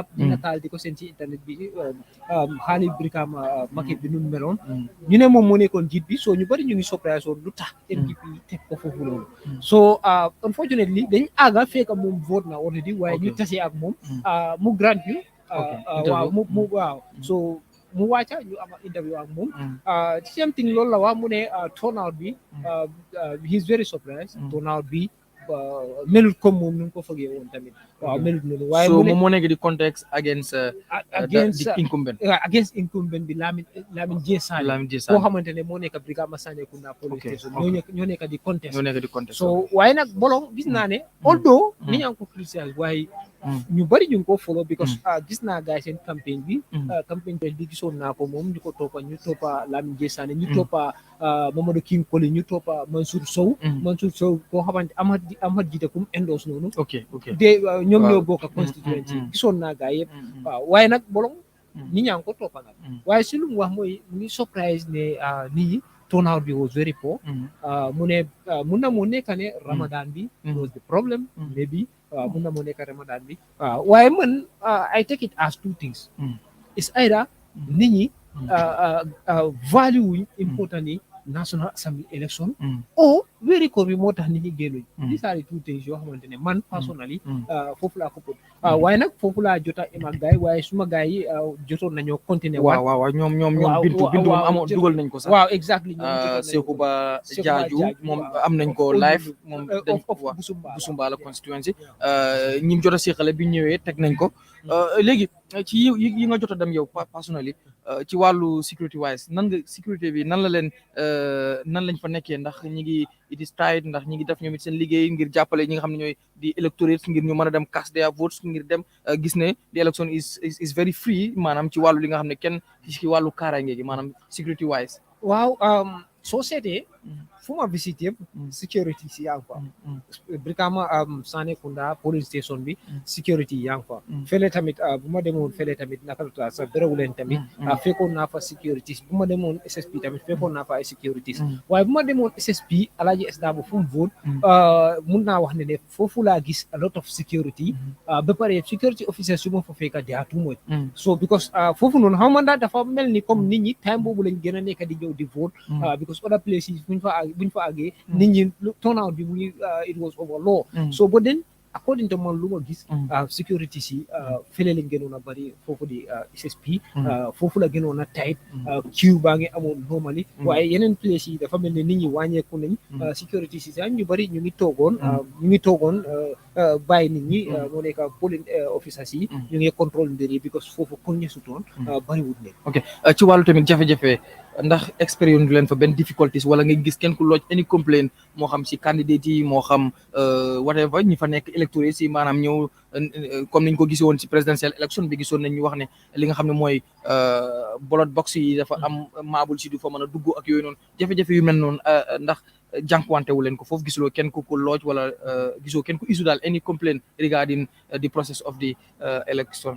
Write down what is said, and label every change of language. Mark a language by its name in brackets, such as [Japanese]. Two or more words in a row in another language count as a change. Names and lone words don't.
[Wolof] di nataal di ko seen ci internet bi xaali Brikama market bi nu meloon ñu ne moom moo nekkoon jiit bi so ñu bari ñu ngi surprise woon lu tax NPP teg ko foofu loolu [English] so unfortunately [Wolof] dañ àgga fekk moom vote na already waaye ñu tasee ak moom mu grant ñu waaw so mu wàcca ñu am interview ak moom same thing loolu la wax mu ne turnout bi [English] he is very surprised [Wolof] turnout bi melut comme moom nu ko fogee woon tamit waaw melut noonu waaye so moom moo nekk di [English] context against the incumbent against incumbent [Wolof] bi Lamin J Sané koo xamante ne moo nekk Brikama Sanékunda police station ñoo nekk di contest so waaye nag bolong gis naa ne although ni ñaa ngi ko criticize waaye ñu bari ñu ngi ko follow because gis naa gars seen campagne bi gisoon naa ko moom ñu ko toppa Lamin J Sané ñu toppa Mamadou King Koli ñu toppa Mansour Sow koo xamante Amad Jite kum endorse noonu de ñoom ñoo bokk constituency gisoon naa gars yëpp waaw waaye nag bolong ñi ñaa ngi ko toppa nag waaye si lu mu wax mooy mu ngi surprise ne nit ñi turnout bi [English] was very poor [Wolof] mu ne mun na moo nekk ne Ramadan bi [English] was the problem maybe [Wolof] mun na moo nekk Ramadan bi waaye man [English] I take it as two things it's either [Wolof] nit ñi value wuñ important yi [English] National Assembly election [Wolof] or weeri koor bi moo tax nit ñi génnuñ [English] these are the two things [Wolof] yoo xamante ne man personally foofu laa ko put waaye nag foofu laa jota ima gaay waaye suma gaay yi jotoon nañoo continuer waaw ñoom bintu moom amoo dugal nañ ko sax waaw exactly Sekou Ba Jaaju moom am nañ ko live moom dañ ko Busumbala constituency ñim jot a seqale bi ñëwee teg nañ ko léegi ci yi nga jot a dem yow personally ci wàllu [English] security wise [Wolof] nan nga sécurité bi nan lañ fa nekkee ndax ñi ngi [English] it is tight [Wolof] ndax ñi ngi def ñoom it seen liggéey ngir jàppale ñi nga xam ne ñooy di electorate ngir ñu mën a dem [English] cast their votes [Wolof] ngir dem gis ne [English] the election is very free [Wolof] maanaam ci wàllu li nga xam ne kenn ci wàllu kaaraange gi maanaam [English] security wise [Wolof] waaw soo seetee fu ma visite yëpp security si yaa ngi fa Brikama Sanékunda police station bi security yaa ngi fa fële tamit bu ma demoon fële tamit naka la sa Berewulen tamit fekkoon naa fa securities bu ma demoon SSP tamit fekkoon naa fa ay securities waaye bu ma demoon SSP Alhaji Esdabo fu mu vote mun naa wax ne foofu laa gis [English] a lot of security [Wolof] ba pare [English] security officers [Wolof] yu ma fa fekka [English] they are too much so [Wolof] because foofu noonu xam man dafa mel ni comme nit ñi time boobu lañ gën a nekk di ñëw di vote because [English] other places [Wolof] buñ fa àggee nit ñi turnout bi mu ngi [English] it was over low so but then according to [Wolof] man lu ma gis security si fële lañ gënoon a bari foofu di SSP foofu la gënoon a tight queue baa ngi amoon normally waaye yeneen place yi dafa mel ne nit ñi wàññeeku nañ security si sax ñu bari ñu ngi toogoon bàyyi nit ñi moo nekk [English] police officers [Wolof] yi ñu ngi contrôle mbir yi because foofu kon ñu sutoon bariwut ne ok ci wàllu tamit jafe-jafe ndax expérience du leen fa benn difficulties wala nga gis kenn ku [English] lodge any complaint [Wolof] moo xam si candidate yi moo xam whatever ñi fa nekk électorate si maanaam ñëw comme niñ ko gisee woon si [English] presidential election [Wolof] bi gisoon nañ ñu wax ne li nga xam ne mooy [English] ballot box [Wolof] yi dafa am maabul si du fa mën a dugg ak yooyu noonu jafe-jafe yu mel noonu ndax jànkuwante wu leen ko foofu gisuloo kenn ku [English] lodge [Wolof] wala gisoo kenn ku issue daal [English] any complaint regarding the process of the election.